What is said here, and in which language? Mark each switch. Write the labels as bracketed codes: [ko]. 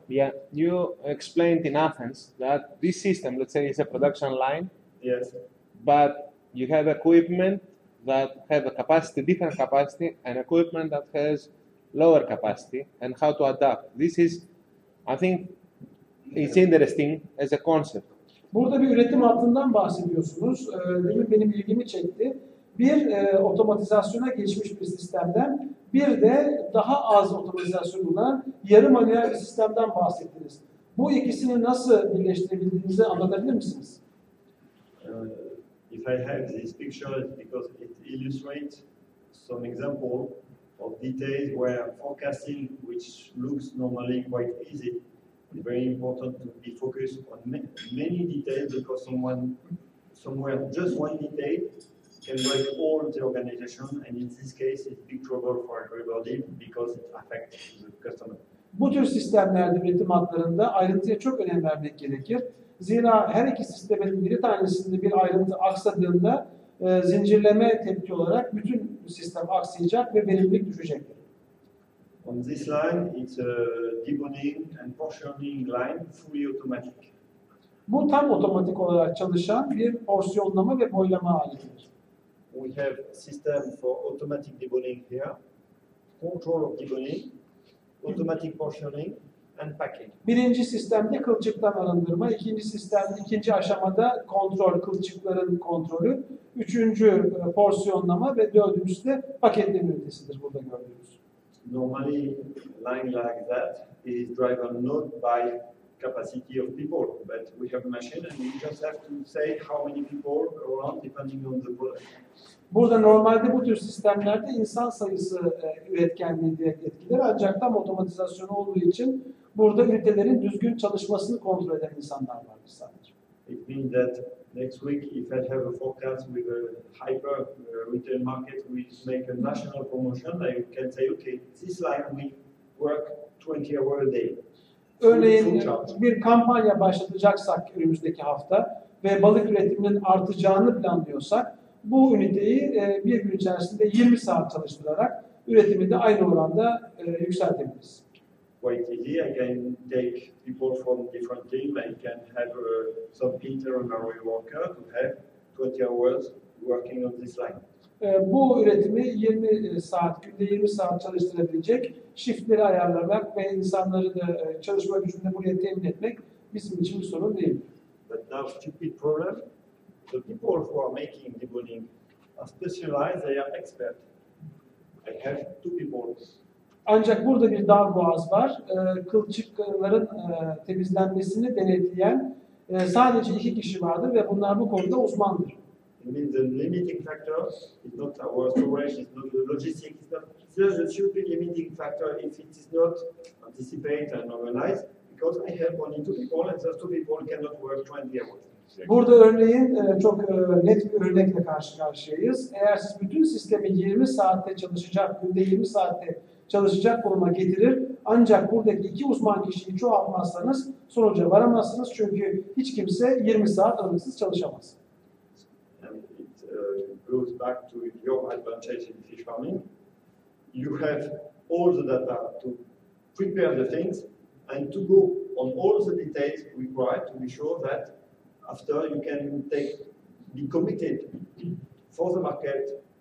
[en] Yeah, you explained in Athens that this system, let's say, is a production line. Yes. But you have equipment that have a capacity, different capacity, and equipment that has lower capacity, and how to adapt. This is, I think, it's interesting as a concept. [tr] Burada bir üretim hattından bahsediyorsunuz. Demin benim ilgimi çekti. Bir otomatizasyona geçmiş bir sistemden, bir de daha az otomatizasyon olan yarı manuel bir sistemden bahsettiniz. Bu ikisini nasıl birleştirebildiğinizi anlatabilir misiniz? [en] If I have this picture, it's because it illustrates some example of details where forecasting, which looks normally quite easy, is very important to be focused on many details, because somewhere just one detail can break all the organization, and in this case it's big trouble for everybody because it affects the customer. [tr] Bu tür sistemlerde, üretim hatlarında ayrıntıya çok önem vermek gerekir. Zira her iki sistemin bir tanesinde bir ayrıntı aksadığında zincirleme tepki olarak bütün sistem aksayacak ve verimlilik düşecektir. [en] On this line, it's a deboning and portioning line, fully automatic. [tr] Bu tam otomatik olarak çalışan bir porsiyonlama ve boylama aletidir. [en] We have system for automatic deboning here, control of deboning, automatic portioning, and packing. [tr] Birinci sistemde kılçıktan arındırma, ikinci aşamada kontrol, kılçıkların kontrolü, üçüncü porsiyonlama ve dördüncüsü de paketleme ünitesidir burada gördüğünüz. [en] Normally, line like that is driven not by capacity of people, but we have a machine and we just have to say how many people around depending on the product. [tr] Burada normalde bu tür sistemlerde insan sayısı üretkenliği direkt etkiler, ancak tam otomatizasyon olduğu için burada ünitelerin düzgün çalışmasını kontrol eden insanlar vardır sadece. [en] It means that next week, if I have a forecast with a hyper retail market, we make a national promotion, I can say, okay, this line we work 20 hours a day. [tr] Örneğin bir kampanya başlatacaksak önümüzdeki hafta ve balık üretiminin artacağını planlıyorsak, bu üniteyi bir gün içerisinde 20 saat çalıştırarak üretimi de aynı oranda yükseltebiliriz. [en] Quite easy. I can take people from different teams. I can have some intermediary worker to have 20 hours working on this line. [tr] Bu üretimi 20 saat, günde 20 saat çalıştırabilecek shiftleri ayarlamak ve insanları da çalışma gücünü buraya temin etmek bizim için bir sorun değil. [en] But now, stupid problem. The people who are making deboning are specialized. They are expert. I have two people. [tr] Ancak burada bir darboğaz var. Kılçıkların temizlenmesini denetleyen sadece 2 kişi vardır ve bunlar bu konuda uzmandır. [en] It means the limiting factor is not our storage, it's not the logistics, it's just a stupid limiting factor if it is not anticipated and organized, because I have only two people and those two people cannot work 20 hours. [tr] Burada örneğin çok net bir örnekle karşı karşıyayız. Eğer siz bütün sistemi 20 saatte çalışacak, günde 20 saatte çalışacak konuma getirir, ancak buradaki 2 uzman kişiyi çoğaltmazsanız sonuca varamazsınız, çünkü hiç kimse 20 saat aralıksız çalışamaz. [en] And it goes back to your advantage in fish farming. You have all the data to prepare the things and to go on all the details required to be sure that after you can be committed for the market